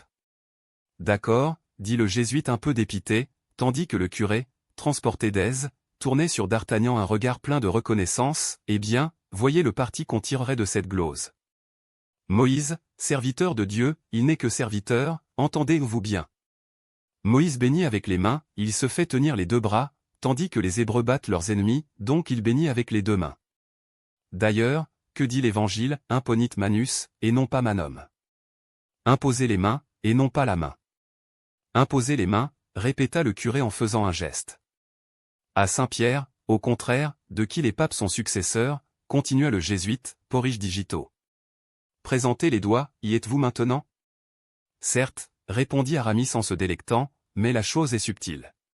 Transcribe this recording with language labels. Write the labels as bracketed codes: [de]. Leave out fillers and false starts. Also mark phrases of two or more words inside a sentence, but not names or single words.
[fr] D'accord, dit le jésuite un peu dépité, tandis que le curé, transporté d'aise, tournait sur D'Artagnan un regard plein de reconnaissance, eh bien, voyez le parti qu'on tirerait de cette glose. Moïse, serviteur de Dieu, il n'est que serviteur, entendez-vous bien. Moïse bénit avec les mains, il se fait tenir les 2 bras, tandis que les Hébreux battent leurs ennemis, donc il bénit avec les 2 mains. D'ailleurs, que dit l'Évangile, [la] imponit manus, et [fr] non pas [la] manum. [fr] Imposez les mains, et non pas la main. Imposez les mains, répéta le curé en faisant un geste. À Saint-Pierre, au contraire, de qui les papes sont successeurs, continua le jésuite, [la] porrige digito. [fr] Présentez les doigts, y êtes-vous maintenant? Certes, répondit Aramis en se délectant, mais la chose est subtile.